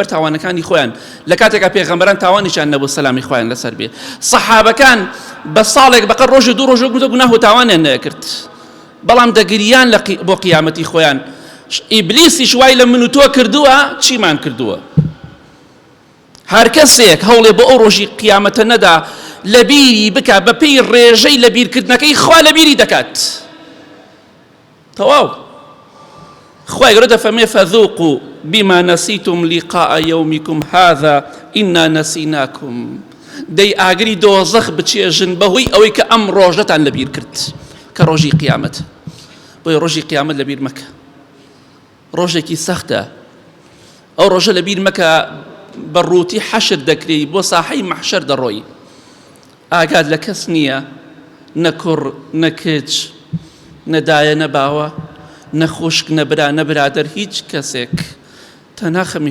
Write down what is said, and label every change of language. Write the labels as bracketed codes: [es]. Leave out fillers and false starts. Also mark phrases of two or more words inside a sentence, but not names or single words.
[ckb] تاوانەکانی خۆیان لە کاتێکا پێغەمبەران تاوانیشان نەبوو سەلامی خۆیان لەسەر بێ سەحابەکان بە ساڵێک بەقەر ڕۆژ دوو ڕۆژ گوتە گوناه و تاوانیان نەکرد بەڵام دەگریان بۆ قیامەتی خۆیان ئیبلیسیش وای لە من و تۆ کردووە چیمان کردووە هەر کەسێک هەوڵێ بۆ ئەو ڕۆژی قیامەتە نەدا لەبیری بکە بە پێی ڕێژەی لەبیرکردنەکەی خوا لەبیری دەکات تەواو خوای گەورە دەفەرمێ [ar] فەذوقوا بما نسيتم لقاء يومكم هذا إنا نسيناكم [ckb] دەی ئاگری دۆزەخ بچێژن بەهۆی ئەوەی کە ئەم ڕۆژەتان لەبیر کرد کە ڕۆژی قیامەت بۆی ڕۆژی قیامەت لەبیر مەکە ڕۆژێکی سەختە ئەو ڕۆژە لەبیر مەکە بەڕووتی حەشر دەکرێی بۆ ساحەی مەحشەر دەڕۆی ئاگاد لە کەس نییە نە کوڕ نە کچ نەدایە نەباوە نەخۆشک نەبرا نەبرادەر هیچ کەسێک تەنها خەمی